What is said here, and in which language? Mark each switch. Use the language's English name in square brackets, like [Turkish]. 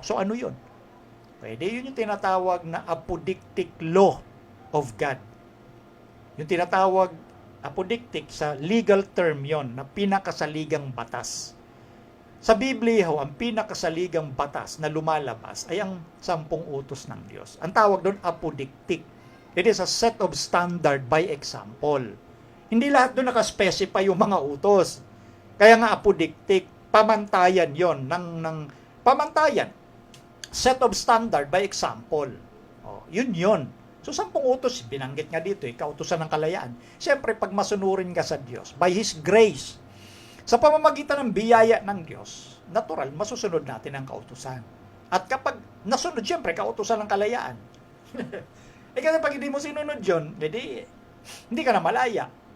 [Filipino] So ano yun? Pwede yun yung tinatawag na apodictic law of God. Yung tinatawag apodictic sa legal term yon na pinakasaligang batas. Sa Biblia, ang pinakasaligang batas na lumalabas ay ang 10 utos ng Diyos. Ang tawag doon apodictic. [English] It is a set of standard by example. Hindi lahat doon nakaspecify yung mga utos. [Filipino] Kaya nga apodictic, pamantayan yon ng pamantayan. [English] Set of standard by example. [Filipino] Yun. So 10 utos, binanggit nga dito, kautusan ng kalayaan. Siyempre, pag masunurin ka sa Diyos, by His grace, sa pamamagitan ng biyaya ng Diyos, natural, masusunod natin ang kautusan. At kapag nasunod, siyempre, kautusan ng kalayaan. Kasi pag hindi mo sinunod yun, hindi ka na malaya.